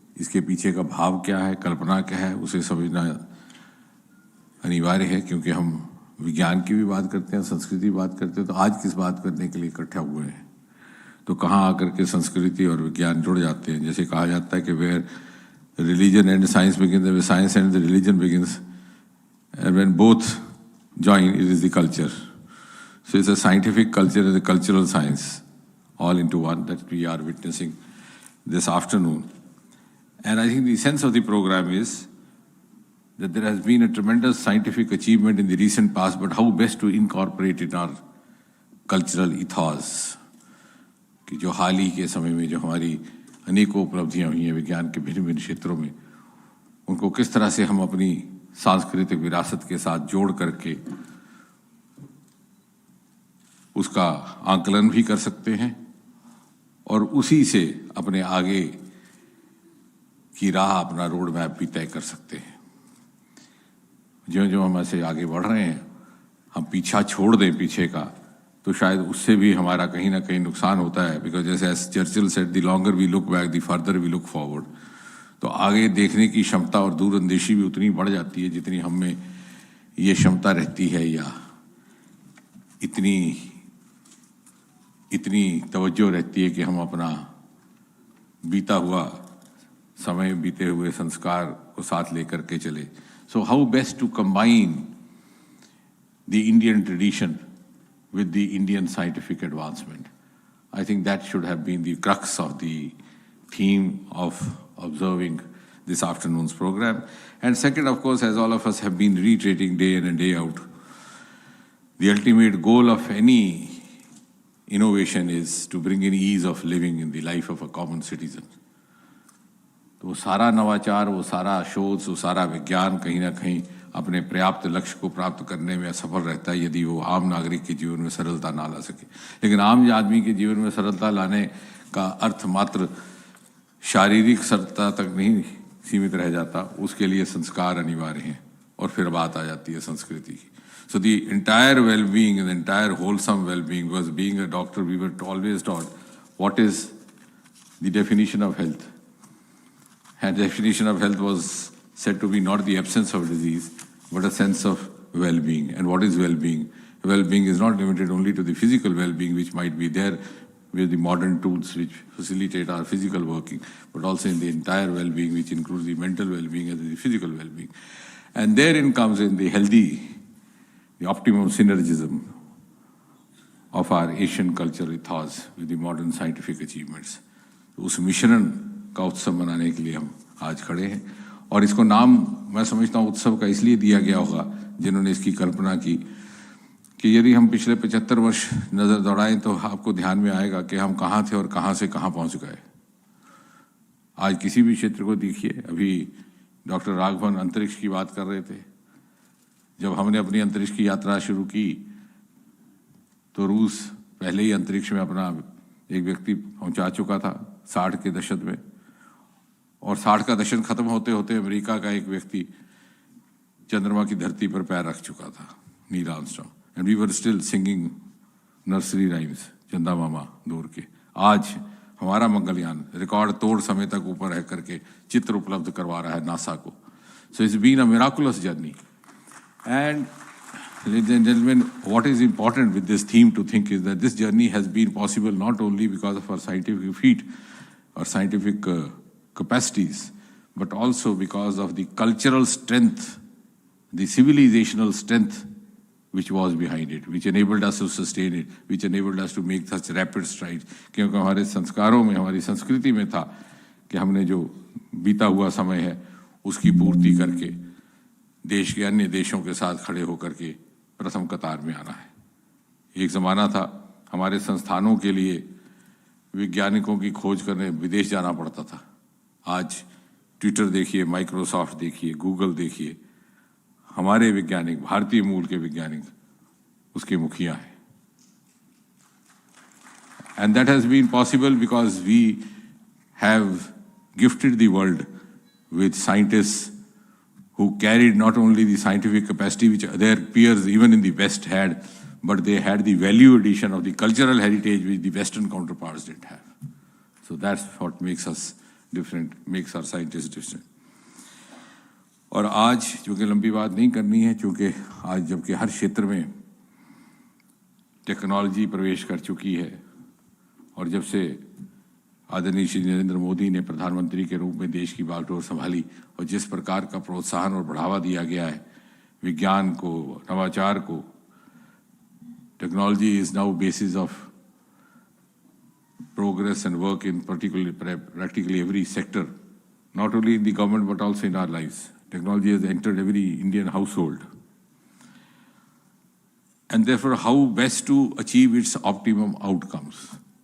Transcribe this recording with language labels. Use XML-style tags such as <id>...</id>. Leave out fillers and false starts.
<hi>इसके पीछे का भाव क्या है, कल्पना क्या है, उसे समझना अनिवार्य है, क्योंकि हम विज्ञान की भी बात करते हैं, संस्कृति की बात करते हैं। तो आज किस बात करने के लिए इकट्ठा हुए हैं, तो कहाँ आकर के संस्कृति और विज्ञान जुड़ जाते हैं।</hi> <en>जैसे कहा जाता है कि where religion and science begins, where science and the religion begins, and when both join it is the culture. So it's a scientific culture and the cultural science all into one that we are witnessing this afternoon. And I think the sense of the program is that there has been a tremendous scientific achievement in the recent past, but how best to incorporate it in our cultural ethos.</en> <hi>कि जो हाल ही के समय में जो हमारी अनेकों उपलब्धियां हुई हैं विज्ञान के भिन्न भिन्न क्षेत्रों में, उनको किस तरह से हम अपनी सांस्कृतिक विरासत के साथ जोड़ करके उसका आंकलन भी कर सकते हैं और उसी से अपने आगे की राह, अपना रोड मैप भी तय कर सकते हैं। जो जो हम ऐसे आगे बढ़ रहे हैं, हम पीछा छोड़ दें पीछे का, तो शायद उससे भी हमारा कहीं ना कहीं नुकसान होता है।</hi> <en>because</en> <hi>जैसे</hi> <en>Churchill said, the longer we look back the further we look forward.</en> <hi>तो आगे देखने की क्षमता और दूरअंदेशी भी उतनी बढ़ जाती है जितनी हम में ये क्षमता रहती है, या इतनी तवज्जो रहती है कि हम अपना बीता हुआ समय, बीते हुए संस्कार को साथ लेकर के चले।</hi> <en>So how best to combine the Indian tradition with the Indian scientific advancement. I think that should have been the crux of the theme of observing this afternoon's program. And second, of course, as all of us have been reiterating day in and day out, the ultimate goal of any innovation is to bring in ease of living in the life of a common citizen.</en> <hi>तो वो सारा नवाचार, वो सारा शोध, वो सारा विज्ञान कहीं ना कहीं अपने पर्याप्त लक्ष्य को प्राप्त करने में असफल रहता है यदि वो आम नागरिक के जीवन में सरलता ना ला सके। लेकिन आम आदमी के जीवन में सरलता लाने का अर्थ मात्र शारीरिक सरलता तक नहीं सीमित रह जाता, उसके लिए संस्कार अनिवार्य हैं। और फिर बात आ जाती है संस्कृति की।</hi> <en>So the entire well-being and the entire wholesome well-being, because being a doctor, we were always taught what is the definition of health. And the definition of health was said to be not the absence of disease, but a sense of well-being. And what is well-being? Well-being is not limited only to the physical well-being, which might be there with the modern tools which facilitate our physical working, but also in the entire well-being, which includes the mental well-being and the physical well-being. And therein comes in the healthy, the optimum synergism of our Asian cultural ethos with the modern scientific achievements.</en> <hi>उस मिश्रण का उत्सव मनाने के लिए हम आज खड़े हैं। और इसको नाम मैं समझता हूँ उत्सव का इसलिए दिया गया होगा जिन्होंने इसकी कल्पना की कि यदि हम पिछले 75 वर्ष नज़र दौड़ाएं तो आपको ध्यान में आएगा कि हम कहाँ थे और कहाँ से कहाँ पहुँच गए। आज किसी भी क्षेत्र को देखिए, अभी डॉक्टर राघवन अंतरिक्ष की बात कर रहे थे। जब हमने अपनी अंतरिक्ष की यात्रा शुरू की तो रूस पहले ही अंतरिक्ष में अपना एक व्यक्ति पहुंचा चुका था 60 के दशक में, और 60 का दशक खत्म होते होते अमेरिका का एक व्यक्ति चंद्रमा की धरती पर पैर रख चुका था, Neil Armstrong,</hi> <en>and we were still singing nursery rhymes</en> <hi>चंदा मामा दूर के। आज हमारा मंगलयान रिकॉर्ड तोड़ समय तक ऊपर रह करके चित्र उपलब्ध करवा रहा है नासा को।</hi> <en>So it's been a miraculous journey. And ladies and gentlemen, what is important with this theme to think is that this journey has been possible not only because of our scientific feat or scientific capacities, but also because of the cultural strength, the civilizational strength which was behind it, which enabled us to sustain it, which enabled us to make such rapid strides.</en> <hi>क्योंकि हमारे संस्कारों में, हमारी संस्कृति में था कि हमने जो बीता हुआ समय है उसकी पूर्ति करके देश के अन्य देशों के साथ खड़े होकर के प्रथम कतार में आना है। एक ज़माना था हमारे संस्थानों के लिए वैज्ञानिकों की खोज करने विदेश जाना पड़ता था। आज ट्विटर देखिए, माइक्रोसॉफ्ट देखिए, गूगल देखिए, हमारे वैज्ञानिक, भारतीय मूल के वैज्ञानिक उसके मुखिया हैं।</hi> <en>And that has been possible because we have gifted the world with scientists who carried not only the scientific capacity which their peers even in the West had, but they had the value addition of the cultural heritage which the Western counterparts didn't have. So that's what makes us different, makes our scientists different.</en> <hi>और आज चूँकि लंबी बात नहीं करनी है, चूँकि आज जबकि हर क्षेत्र में टेक्नोलॉजी प्रवेश कर चुकी है और जब से आदरणीय श्री नरेंद्र मोदी ने प्रधानमंत्री के रूप में देश की बागडोर संभाली और जिस प्रकार का प्रोत्साहन और बढ़ावा दिया गया है विज्ञान को, नवाचार को,</hi> <en>Technology is now basis of progress and work in practically every sector, not only in the government but also in our lives. Technology has entered every Indian household. And therefore, how best to achieve its optimum outcomes?</en>